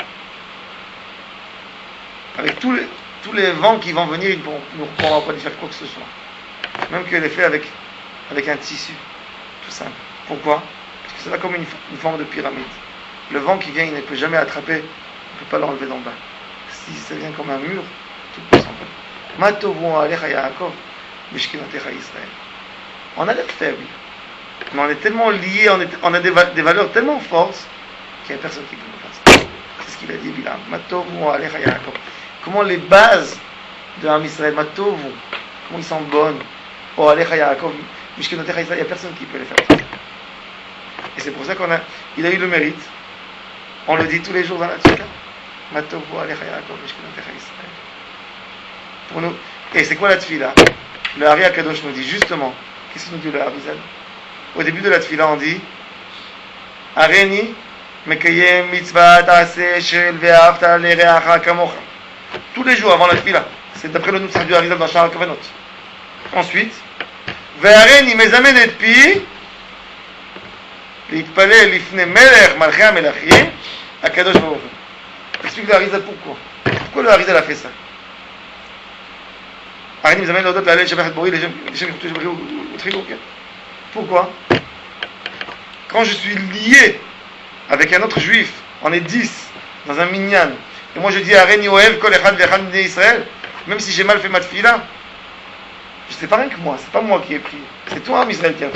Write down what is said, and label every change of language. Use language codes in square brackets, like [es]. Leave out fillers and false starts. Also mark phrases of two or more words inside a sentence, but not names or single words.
[fr] Avec tous les vents qui vont venir, ils ne pourront pas y faire quoi que ce soit. Même qu'elle est faite avec un tissu, tout simple. Pourquoi? Parce que c'est pas comme une forme de pyramide. Le vent qui vient, il ne peut jamais attraper, il ne peut pas l'enlever d'en bas. Si ça vient comme un mur, tout peut s'envoler. [he] מה טובו אוהליך יעקב, משכנותיך ישראל. [fr] On a l'air faible, mais on est tellement liés, on a des valeurs tellement fortes qu'il n'y a personne qui peut nous faire ça. C'est ce qu'il a dit Bilam. [he] מה טובו אוהליך יעקב. [fr] Comment les bases de [he] עם ישראל, [fr] Matovu, comment ils sont bonnes. [he] אוהליך יעקב, משכנותיך ישראל, [fr] il n'y a personne qui peut les faire. Et c'est pour ça il a eu le mérite. On le dit tous les jours dans la tfila. [he] מה טובו אוהליך יעקב, משכנותיך ישראל. [fr] Pour nous. Et c'est quoi la tfila? Le [he] האר"י הקדוש [fr] nous dit justement, qu'est-ce qu'il nous dit le Harizal? Au début de la tfila, on dit [he] הריני מקיים מצוות עשה של ואהבת לרעך כמוך. [fr] Tous les jours avant la tfila. C'est d'après le Nusach du Harizal dans Sha'ar HaKavanot. [he] Ensuite, והריני מזמן את פי להתפלל לפני מלך מלכי המלכים הקדוש ברוך הוא. [fr] Explique le Harizal pourquoi. Pourquoi le Harizal a fait ça? Pourquoi? Quand je suis lié avec un autre juif, on est 10 dans un minyan, et moi je dis [he] הריני אוהב כל אחד ואחד בני ישראל, [fr] même si j'ai mal fait ma tfila, c'est pas rien que moi, c'est pas moi qui ai prié, c'est toi, Israël, qui a fait.